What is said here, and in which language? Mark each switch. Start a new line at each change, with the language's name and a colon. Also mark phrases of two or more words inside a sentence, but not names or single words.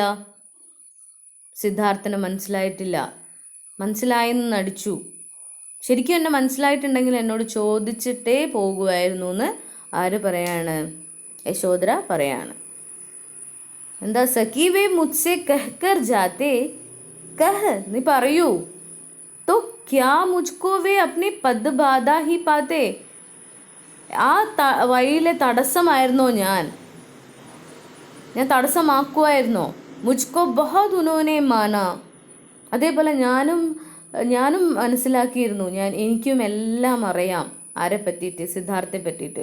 Malayalam: സിദ്ധാർത്ഥന് മനസ്സിലായിട്ടില്ല. മനസ്സിലായെന്ന് നടിച്ചു. ശരിക്കും എന്നെ മനസ്സിലായിട്ടുണ്ടെങ്കിൽ എന്നോട് ചോദിച്ചിട്ടേ പോകുമായിരുന്നു എന്ന് ആര് പറയാണ്? യശോധര പറയാണ്. എന്താ?
Hindi: सखि वे मुझसे कहकर जाते, कह
Malayalam: നീ പറയൂ,
Hindi: तो क्या मुझको वे अपनी पदबाधा ही पाते?
Malayalam: ആ വഴിയിലെ തടസ്സമായിരുന്നോ ഞാൻ തടസ്സമാക്കുമായിരുന്നോ?
Hindi: मुझको बहुत उन्होंने माना.
Malayalam: അതേപോലെ ഞാനും മനസ്സിലാക്കിയിരുന്നു, എനിക്കും എല്ലാം അറിയാം. ആരെ പറ്റിയിട്ട്? സിദ്ധാർത്ഥെ പറ്റിയിട്ട്.